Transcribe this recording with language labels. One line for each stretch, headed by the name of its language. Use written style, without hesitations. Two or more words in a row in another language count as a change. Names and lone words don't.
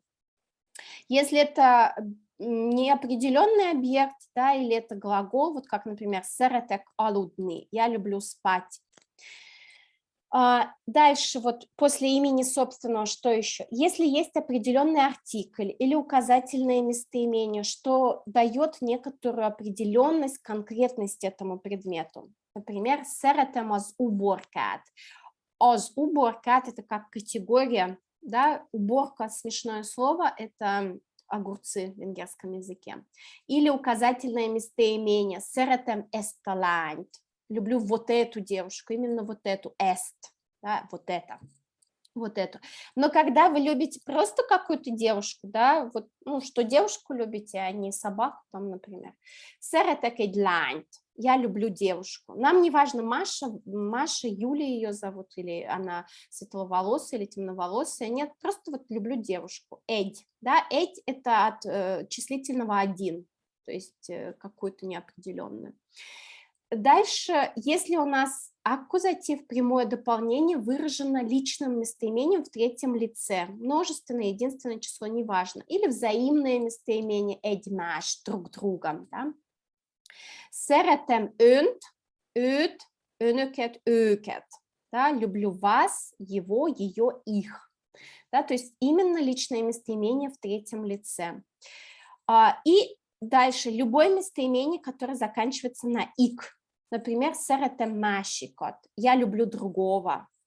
Russian: Если это неопределенный объект, да, или это глагол, вот как, например,
Hungarian: Szeretek aludni,
Russian: я люблю спать. Дальше вот после имени собственного что еще? Если есть определенный артикль или указательное местоимение, что дает некоторую определенность, конкретность этому предмету. Например,
Hungarian: Szeretem az uborkát. Az uborkát
Russian: это как категория, да, уборка, смешное слово, это огурцы в венгерском языке. Или указательное местоимение
Hungarian: Szeretem ezt a lányt.
Russian: Люблю вот эту девушку, именно вот эту, эст, да, вот это, вот эту. Но когда вы любите просто какую-то девушку, да, вот, ну, что девушку любите, а не собаку, там, например,
Hungarian: Szeretek egy lányt,
Russian: я люблю девушку. Нам не важно, Маша, Юля ее зовут, или она светловолосая, или темноволосая, нет, просто вот люблю девушку, Эдь, да, Эдь это от числительного один, то есть какую-то неопределенную. Дальше, если у нас аккузатив, прямое дополнение выражено личным местоимением в третьем лице, множественное, единственное число, неважно, или взаимное местоимение egymás, друг другом, да?
Hungarian: Szeretem önt, őt, önöket, őket,
Russian: да? Люблю вас, его, ее, их, да? То есть именно личное местоимение в третьем лице. И дальше любое местоимение, которое заканчивается на ик. Например,
Hungarian: Szeretem másikat,
Russian: я люблю другого.